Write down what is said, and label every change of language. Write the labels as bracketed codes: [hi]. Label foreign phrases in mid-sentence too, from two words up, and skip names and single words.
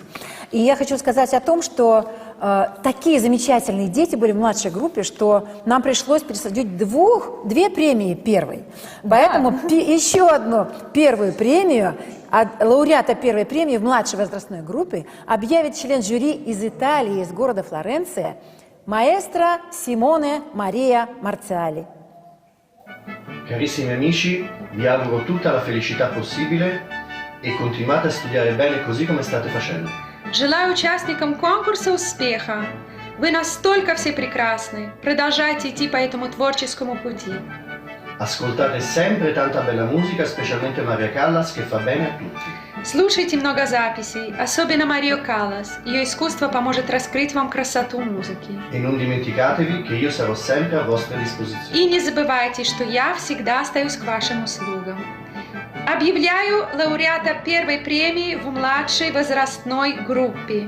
[ru] И я хочу сказать о том, что такие замечательные дети были в младшей группе, что нам пришлось присудить две премии первой. Поэтому еще одну первую премию от лауреата первой премии в младшей возрастной группе объявит член жюри из Италии, из города Флоренция, маэстро Симоне Мария Марциали. [it] Carissimi amici, vi auguro tutta la felicità possibile e continuate a studiare bene così come state facendo. [ru] Желаю участникам конкурса успеха. Вы настолько все прекрасны. Продолжайте идти по этому творческому пути. [it] Ascoltate sempre tanta bella musica, specialmente Maria Callas, che fa bene a tutti. [ru] Слушайте много записей, особенно Марию Каллас. Ее искусство поможет раскрыть вам красоту музыки. [it] E non dimenticatevi che io sarò sempre a vostra disposizione. [ru] И не забывайте, что я всегда остаюсь к вашим услугам. Объявляю лауреата первой премии в младшей возрастной группе.